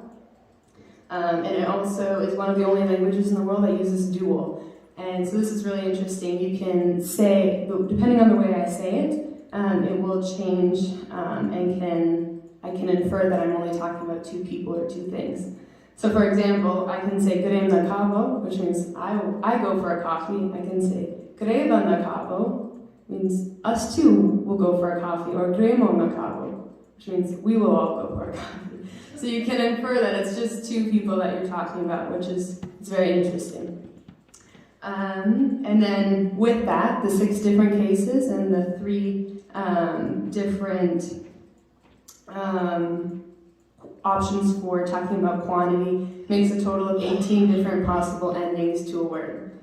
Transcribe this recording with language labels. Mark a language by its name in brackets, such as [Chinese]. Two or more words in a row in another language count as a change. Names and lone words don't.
[English] And it also is one of the only languages in the world that uses dual. And so this is really interesting. You can say, depending on the way I say it, it will change, and I can infer that I'm only talking about two people or two things. So for example, I can say [Slovenian] grem na kavo, [English] which means I go for a coffee. I can say [Slovenian] greva na kavo, [English] means us two will go for a coffee, or [Slovenian] gremo na kavo, [English] which means we will all go for a coffee. So you can infer that it's just two people that you're talking about, which is it's very interesting. And then with that, the 6 different cases and the 3 different options for talking about quantity makes a total of 18 different possible endings to a word.